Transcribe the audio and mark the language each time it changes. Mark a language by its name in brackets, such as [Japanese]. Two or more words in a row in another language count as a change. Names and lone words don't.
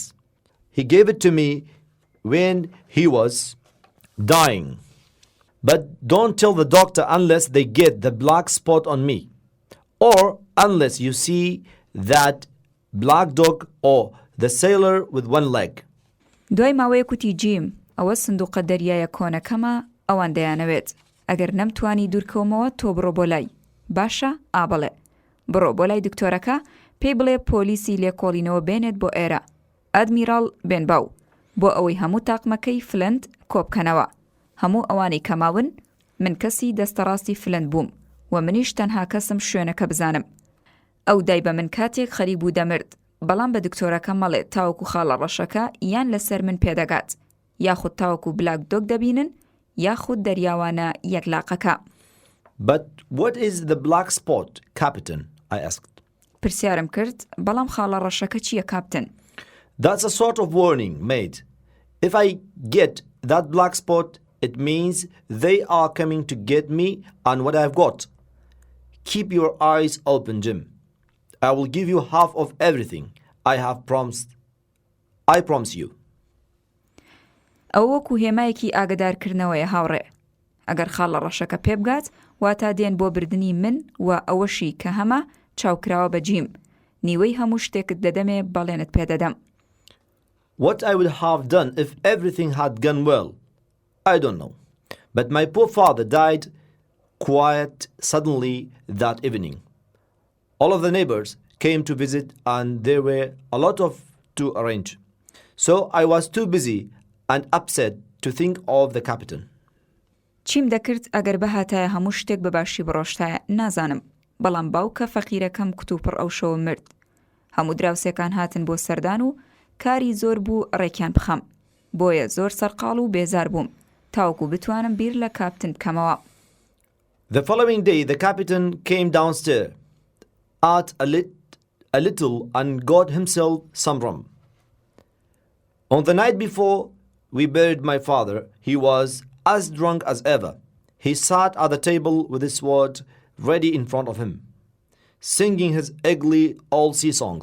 [English] He gave it to me when he was dying. But don't tell the doctor unless they get the black spot on me, or unless you see that black dog or the sailor with 1 leg. [Central Kurdish] دوای ماوەیە کوتی جیم ئەوە سندوقە دەریایە کۆنەکەمە ئەوان دەیانەوێت. ئەگەر نەمتوانی دوورکەومەوە تۆ بڕۆ بۆ لای. باشە ئابڵێ. بڕۆ بۆ لای دکتۆرەکە پێی بڵێ پۆلیسی لێکۆڵینەوە بێنێت بۆ ئێرە. ئەدمیراڵ بێنباو بۆ ئەوەی هەموو تاقمەکەی فلند کۆبکەنەوە. هەموو ئەوانەی کەماون من کەسی دەستەڕاستی فلند بووم و منیش تەنها کەسم شوێنەکە بزانم. ئەو دای بە من کاتێک خەریب بوو دەمرد. بەڵام بە دکتۆرەکە مەڵێ تاوەکو خاڵە ڕەشەکە یان لەسەر من پێدەگات یاخود تاوەکو بلاک دۆگ دەبینن یاخود دەریاوانە یەکلاقەکە. [English] But what is the black spot, Captain? I asked. [Central Kurdish] پرسیارم کرد بەڵام خاڵە ڕەشەکە چییە کاپتن؟ [English] That's a sort of warning, mate. If I get that black spot, it means they are coming to get me and what I've got. Keep your eyes open, Jim. I will give you half of everything I have promised. I promise you. [Central Kurdish] ئەو وەکو هێمایەکی ئاگدارکردنەوەیە هاوڕێ. ئەگەر خاڵە ڕەشەکە پێ بگات واتە دێن بۆ بردنی من و ئەوەشی کە هەمە چاوکراوە بە جیم. نیوەی هەموو شتێکت دەدەمێ بەڵێنت پێدەدەم. [English] What I would have done if everything had gone well, I don't know. But my poor father died quite suddenly that evening. All of the neighbors came to visit and there were a lot to arrange. So I was too busy and upset to think of the captain. [Central Kurdish] چیم دەکرد ئەگەر بەهاتایە هەموو شتێک بەباشی بڕۆشتایە نازانم. بەڵام باوکە فەقیرەکەم کتوپڕ ئەو شەوە مرد. هەموو دراوسێکان هاتن بۆ سەردان و کاری زۆر بوو ڕێکیان بخەم. بۆیە زۆر سەرقاڵ و بێزار بووم تاوەکو بتوانم بیر لە کاپتن بکەمەوە. [English] The following day, the captain came downstairs, ate a little and got himself some rum. On the night before we buried my father, he was as drunk as ever. He sat at the table with his sword ready in front of him, singing his ugly old sea songs.